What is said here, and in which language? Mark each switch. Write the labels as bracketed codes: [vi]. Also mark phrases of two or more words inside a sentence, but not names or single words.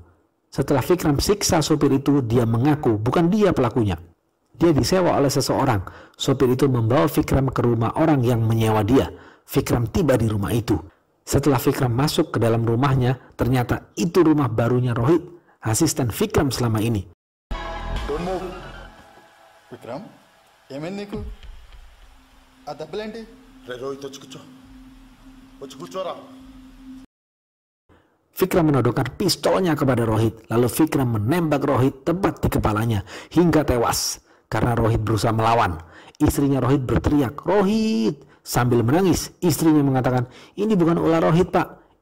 [id] Setelah Fikram siksa supir itu, dia mengaku bukan dia pelakunya. Dia disewa oleh seseorang. Supir itu membawa Fikram ke rumah orang yang menyewa dia. Fikram tiba di rumah itu. Setelah Fikram masuk ke dalam rumahnya, ternyata itu rumah barunya Rohit, asisten Fikram selama ini. [en] Don't move. [te] Fikram, ఏమైంది నీకు? ఆ దెబ్బలేంటి? రే రోహిత్ వచ్చి కూర్చోరా. [id] Fikram menodongkan pistolnya kepada Rohit, lalu Fikram menembak Rohit tepat di kepalanya hingga tewas karena Rohit berusaha melawan. Istrinya Rohit berteriak, "Rohit!" Sambil menangis, istrinya mengatakan, "Ini bukan ulah Rohit, Pak.